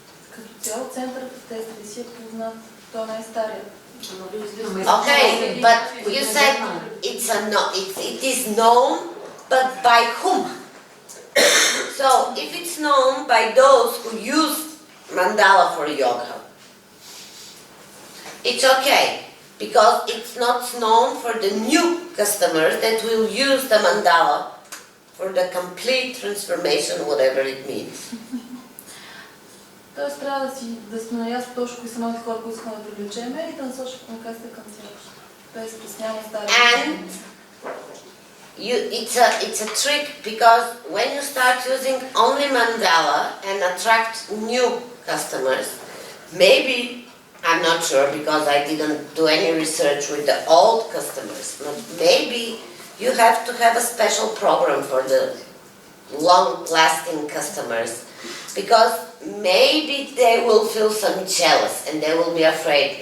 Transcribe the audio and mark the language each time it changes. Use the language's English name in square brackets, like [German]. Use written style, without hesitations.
[Bulgarian] Като цяло центърът в Тесли си е познат. Той е най-старият. [English] Okay, but you said it is known, but by whom? So if it's known by those who use mandala for yoga, it's okay, because it's not known for the new customers that will use the mandala for the complete transformation, whatever it means. [Bulgarian] Тоест трябва да сме наясно точно кои са малки хора, които искаме да привлечем и да насочим комуникацията към тях. Тоест стеснява стари. [English] And it's a trick, because when you start using only mandala and attract new customers, maybe, I'm not sure because I didn't do any research with the old customers, but maybe you have to have a special program for the long-lasting customers, because maybe they will feel some jealous and they will be afraid.